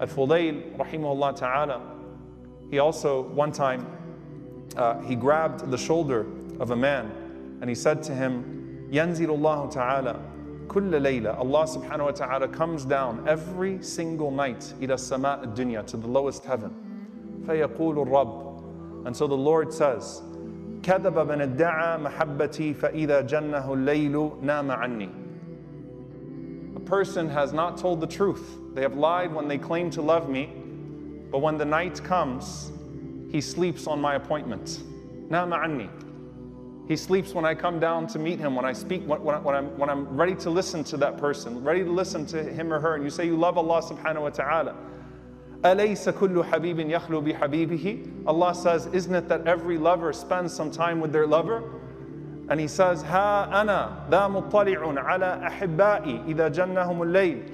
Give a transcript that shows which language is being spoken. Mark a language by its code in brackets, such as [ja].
[en] Al-Fudayl, rahimahullah ta'ala, he also, one time, he grabbed the shoulder of a man and he said to him, [ar] يَنْزِلُ اللَّهُ تَعَالَى كُلَّ لَيْلَةٍ. [en] Allah subhanahu wa ta'ala comes down every single night [ar] إِلَى السَّمَاءِ الدُّنْيَا, [en] to the lowest heaven. [ar] فَيَقُولُ الرَّبُّ. [en] And so the Lord says, [ar] كَذَبَ مَنِ ادَّعَى مَحَبَّتِي فَإِذَا جَنَّهُ اللَّيْلُ نَامَ عَنِّي. [en] A person has not told the truth. They have lied when they claim to love me, but when the night comes, he sleeps on my appointment. [ar] نَامَ عَنِّي. [en] He sleeps when I come down to meet him, when I speak, when I'm ready to listen to that person, ready to listen to him or her, and you say you love Allah subhanahu wa ta'ala. [ar] أَلَيْسَ كُلُّ حَبِيبٍ يَخْلُو بِحَبِيبِهِ. [en] Allah says, isn't it that every lover spends some time with their lover? And He says, [ar] هَا أَنَا ذَا مُطَّلِعٌ عَلَىٰ أَحِبَّائِي إِذَا جَنَّهُمُ اللَّيْلِ.